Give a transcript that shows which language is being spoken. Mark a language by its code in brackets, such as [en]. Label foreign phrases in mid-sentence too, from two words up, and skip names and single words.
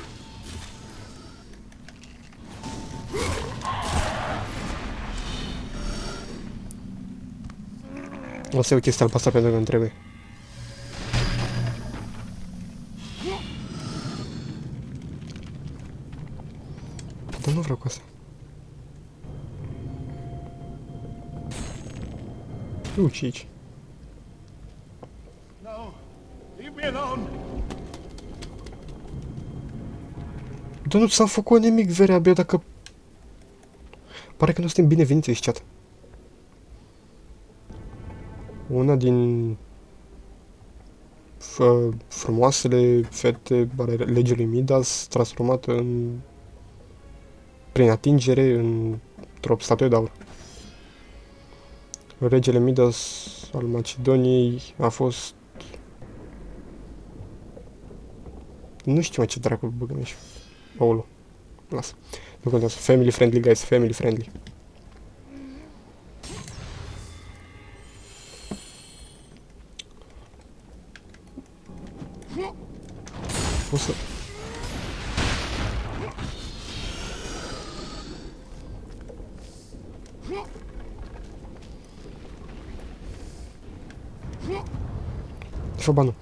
[ro] O să iau chestia albastră pentru că îmi trebuie. Dar nu vreau cu asta. Uci aici. [en] No, leave me alone. [ro] Dar nu s-a făcut nimic, vere, abia dacă... Pare că nu suntem bineveniți aici, chat. Una din... frumoasele fete ale legelui Midas, transformată în... prin atingere într-o statuie de aur. Regele Midas al Macedoniei a fost... Nu știu mai ce dracu băgăm aici. Aolo. Lasă. Nu contează. [en] Family friendly, guys. Family friendly. [ro] O să... De fapt, ba nu.